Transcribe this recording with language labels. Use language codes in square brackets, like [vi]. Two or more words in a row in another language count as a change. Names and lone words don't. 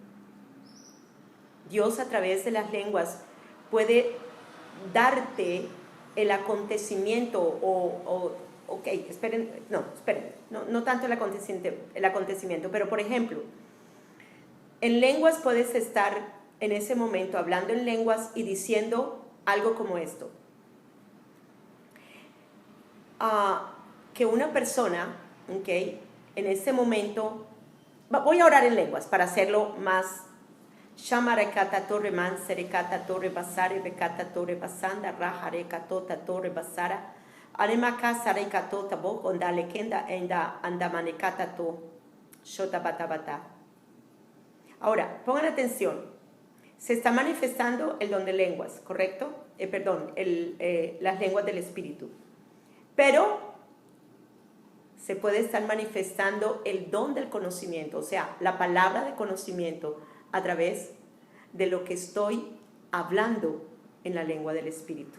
[es] Dios a través de las lenguas puede darte el acontecimiento no tanto el acontecimiento, pero por ejemplo, en lenguas puedes estar en ese momento hablando en lenguas y diciendo algo como esto. Que una persona, en ese momento, voy a orar en lenguas para hacerlo más. Shamarekata torre manserekata torre basare bekata torre basanda rajarekatota torre basara anemaka sarekatota bo ondalekenda enda andamanekata to shotabatabata. Ahora, pongan atención. Se está manifestando el don de lenguas, ¿correcto? Las lenguas del Espíritu. Pero se puede estar manifestando el don del conocimiento, o sea, la palabra de conocimiento a través de lo que estoy hablando en la lengua del Espíritu.